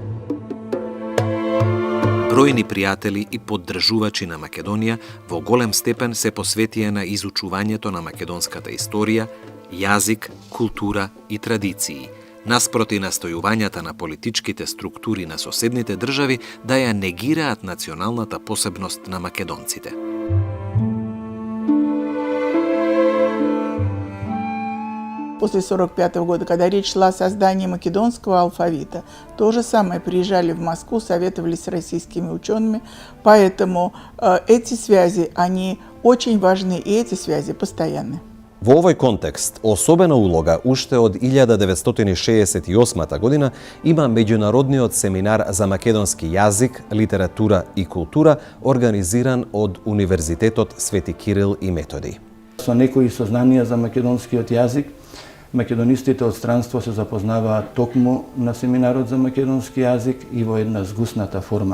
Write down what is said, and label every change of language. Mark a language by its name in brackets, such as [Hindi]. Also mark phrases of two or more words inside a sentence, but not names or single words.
[Macedonian] Бројни пријатели и поддржувачи на Македонија во голем степен се посветија на изучувањето на македонската историја, јазик, култура и традиции, наспроти настојувањата на политичките структури на соседните држави да ја негираат националната посебност на македонците. [Russian] После 1945 года, когда речь шла о создании македонского алфавита, то же самое приезжали в Москву, советовались с российскими учеными, поэтому эти связи, они очень важны, и эти связи постоянны. [Macedonian] Во овој контекст, особена улога уште од 1968 година има меѓународниот семинар за македонски јазик, литература и култура, организиран од Универзитетот Свети Кирил и Методи. Со некои сознанија за македонскиот јазик, македонистите од странство се запознаваат токму на семинарот за македонски јазик и во една згусната форма.